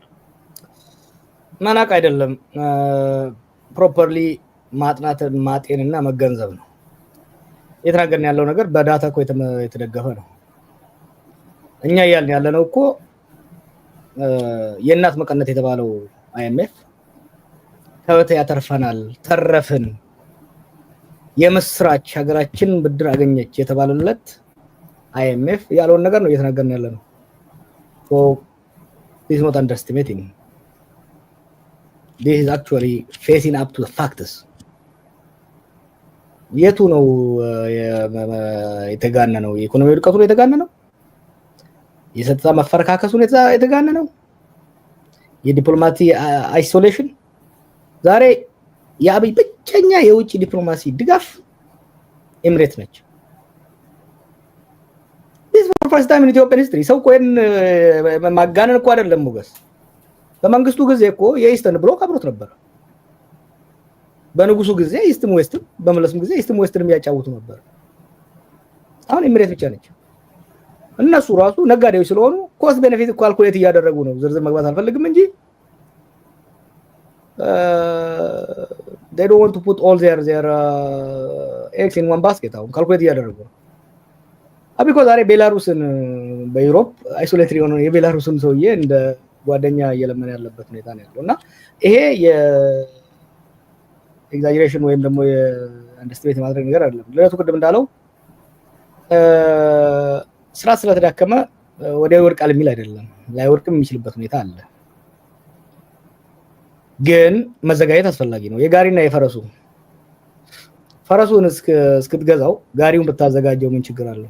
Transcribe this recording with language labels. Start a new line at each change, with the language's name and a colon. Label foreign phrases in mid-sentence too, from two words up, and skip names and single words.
Amharic: መናቅ አይደለም፣ ፕሮፐርሊ ማጥናት ማጤንና መገንዘብ ነው። የተናገርን ያለው ነገር በዳታ እኮ የተደገፈ ነው። እኛ እያልን ያለነው እኮ የእናት መቀነት የተባለው አይኤምኤፍ ከወተ ያተርፈናል ተረፍን የምስራች ሀገራችን ብድር አገኘች የተባለለት አይኤምኤፍ ያለውን ነገር ነው እየተናገርን ያለነው።
English: so this is not underestimating, this is actually facing up to the facts.
Amharic: የቱ ነው የተጋነነው? የኢኮኖሚ ውድቀቱ ነው የተጋነነው? የሰጥታ መፈረካከሱ ነው የተጋነነው? የዲፕሎማሲ አይሶሌሽን? ዛሬ የአብይ ብቸኛ የውጭ ዲፕሎማሲ ድጋፍ ኤምሬት ነች።
English: this is the first time in Ethiopian history።
Amharic: ሰው ኮይን ማጋነን እኮ አይደለም ሞገስ። በመንግስቱ ጊዜ እኮ የኢስተርን ብሎክ አብሮት ነበር። በንጉሱ ጊዜ ኢስትም ዌስትም፣ በመለስም ጊዜ ኢስትም ዌስትንም ያጫውቱ ነበር። አሁን ኤምሬት ብቻ ነች። እነሱ ራሱ ነጋዴዎች ስለሆኑ
English: cost benefit calculate
Amharic: እያደረጉ ነው። ዝርዝር መግባት አልፈልግም እንጂ
English: they don't want to put all their eggs in one basket።
Amharic: አሁን ካልኩሌት እያደረጉ ነው። አብይ እኮ ዛሬ ቤላሩስን በዩሮፕ አይሶሌትድ የሆነው የቤላሩስን ሰውዬ እንደ ጓደኛ እየለመነ ያለበት ሁኔታ ነው ያለውና ይሄ ኤግዛጀሬሽን ወይም ደግሞ የአንደርስቲሜት ማድረግ ነገር አይደለም። ለነቱ ቅድም እንዳለው ስራ ስለተዳከመ ወዲያው ይወድቃል የሚል አይደለም። ላይወድቅም የሚችልበት ሁኔታ አለ። ግን መዘጋጀት አስፈላጊ ነው። የጋሪና የፈረሱ ፈረሱን እስክትገዛው ጋሪውን ብታዘጋጀው ምን ችግር አለው?